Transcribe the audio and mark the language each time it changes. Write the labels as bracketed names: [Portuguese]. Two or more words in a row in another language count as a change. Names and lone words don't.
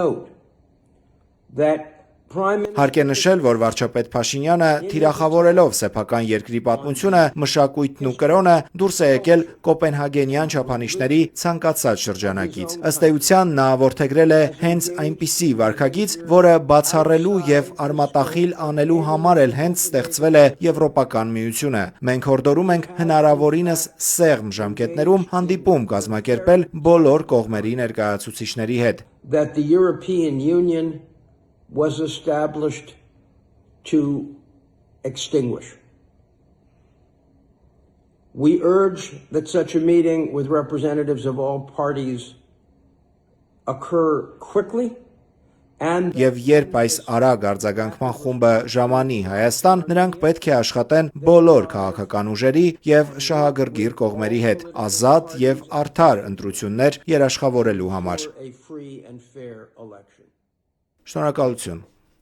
[Armenian] Հարկ է նշել, որ վարչապետ Փաշինյանը թիրախավորելով սեփական երկրի պատմությունը, մշակույթն ու կրոնը դուրս է եկել կոպենհագենյան չափանիշների ցանկացած շրջանակից։ Ըստ էության նա որդեգրել է հենց այնպիսի վարքագիծ, որը բացառելու եւ արմատախիլ անելու համար էլ հենց ստեղծվել է Եվրոպական միությունը։ Մենք հորդորում ենք հնարավորինս սեղմ ժամկետներում հանդիպում կազմակերպել բոլոր կողմերի ներկայացուցիչների հետ։ [English] That the European Union was established to extinguish. We urge that such a meeting with representatives of all parties occur quickly And [Armenian] Եվ երբ այս արագ արձագանքման խումբը ժամանի Հայաստան, նրանք պետք է աշխատեն բոլոր քաղաքական ուժերի եւ շահագրգիռ կողմերի հետ, ազատ եւ արդար ընտրություններ երաշխավորելու համար։ [English] a free and fair election. [Armenian] Շնորհակալություն։